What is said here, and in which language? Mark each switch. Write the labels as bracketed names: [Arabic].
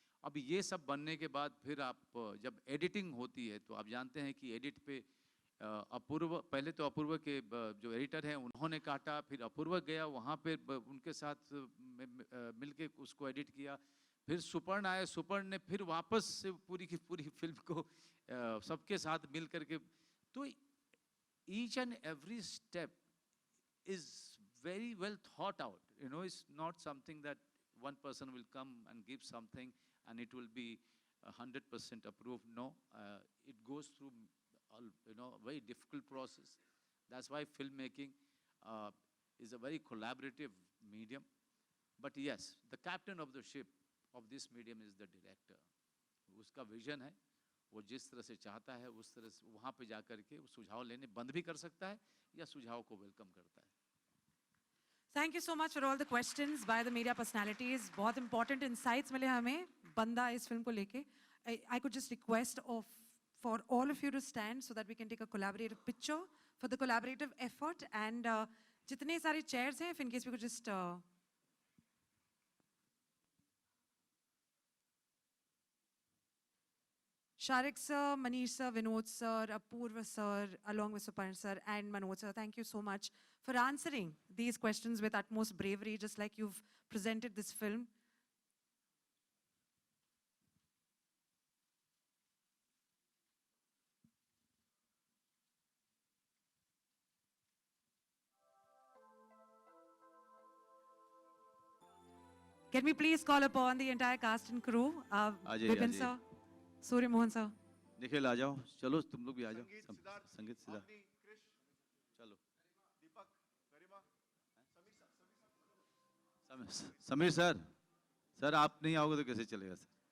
[Hindi] अब ये सब बनने के बाद फिर आप जब एडिटिंग होती है तो आप जानते हैं कि एडिट पे अपूर्व, पहले तो अपूर्व के जो एडिटर हैं उन्होंने काटा, फिर अपूर्व गया वहाँ पे उनके साथ मिलके उसको एडिट किया, फिर सुपर्ण आए, सुपर्ण ने फिर वापस से पूरी की पूरी फिल्म को सबके साथ मिल करके। [English] तो each and every step is very well thought out, you know, it's not something that one person will come and give something and it will be 100% approved. No, it goes through you know, a very difficult process. That's why filmmaking is a very collaborative medium. But yes, the captain of the ship of this medium is the director. [Hindi] उसका vision है, वो जिस तरह से चाहता है उस तरह से वहाँ पे जा करके सुझाव लेने बंद भी कर सकता है या सुझाव को वेलकम करता है। [English] Thank you so much for all the questions by the media personalities. [Hindi] बहुत [English] important insights [Hindi] मिले हमें बंदा इस फिल्म को लेके. [English] I could just request for all of you to stand so that we can take a collaborative picture for the collaborative effort. And [Hindi] जितने सारे [English] chairs [Hindi] हैं, [English] if in case we could just Sharik sir, Manish sir, Vinod sir, Apurva sir, along with Suparn sir and Manoj sir, thank you so much for answering these questions with utmost bravery, just like you've presented this film. Can we please call upon the entire cast and crew? Vipin sir, Surya Mohan sir. [Hindi] Nikhil आ जाओ, चलो तुम लोग भी आ जाओ। संगीत सिद्धार्थ, चलो। दीपक, गरिमा, Sameer sir, sir आप नहीं आओगे तो कैसे चलेगा सर?